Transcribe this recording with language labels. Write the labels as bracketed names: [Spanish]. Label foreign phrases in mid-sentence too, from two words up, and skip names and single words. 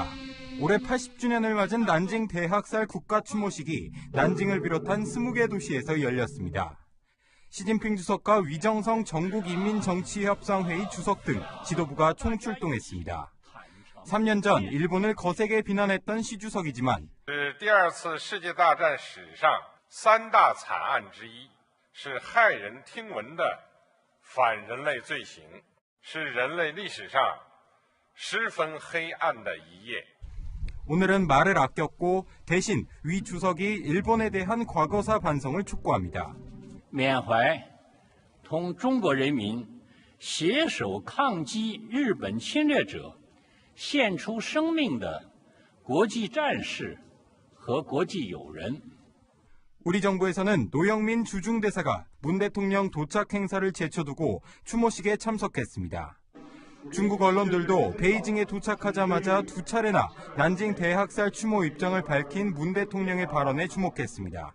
[Korean] 올해 80주년을 맞은 난징 대학살 국가 추모식이 난징을 비롯한 20개 도시에서 열렸습니다. 시진핑 주석과 위정성 전국인민정치협상회의 주석 등 지도부가 총출동했습니다. 3년 전 일본을 거세게 비난했던 시 주석이지만 [Chinese] 第二次世界大战史上3大惨案之一，是骇人听闻的反人类罪行，是人类历史上十分黑暗的一页。 [Korean] 오늘은 말을 아꼈고 대신 위 주석이 일본에 대한 과거사 반성을 촉구합니다. [Chinese] 缅怀同中国人民携手抗击日本侵略者献出生命的国际战士和国际友人. [Korean] 우리 정부에서는 노영민 주중대사가 문 대통령 도착 행사를 제쳐두고 추모식에 참석했습니다. 중국 언론들도 베이징에 도착하자마자 2차례나 난징 대학살 추모 입장을 밝힌 문 대통령의 발언에 주목했습니다.